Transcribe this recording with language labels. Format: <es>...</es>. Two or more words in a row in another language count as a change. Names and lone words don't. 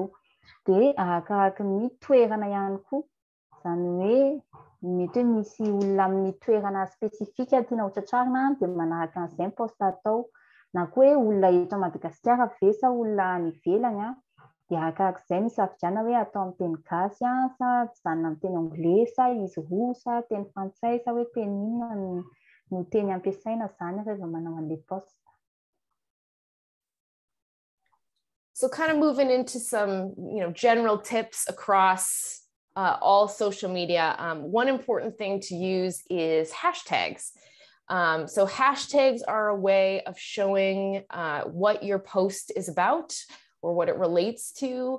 <mg>Dia arakaraka ny toerana ihany koa, zany hoe mety hoe misy olona amin'ny toerana spesifika tiana hotratrarina dia manaraka an'izay ny poste atao, na koa hoe olona eto Madagasikara ve sa olona any ivelany dia arakarak'izay misafidiana hoe atao amin'ny teny gasy sa janona amin'ny teny anglais sa izy roa sa teny frantsay sa hoe teny inona no teny ampiasaina zany rehefa manao an'ilay poste.</mg> <en>So kind of moving into some, general tips across all social media. One important thing to use is hashtags. So hashtags are a way of showing what your post is about or what it relates to.</en>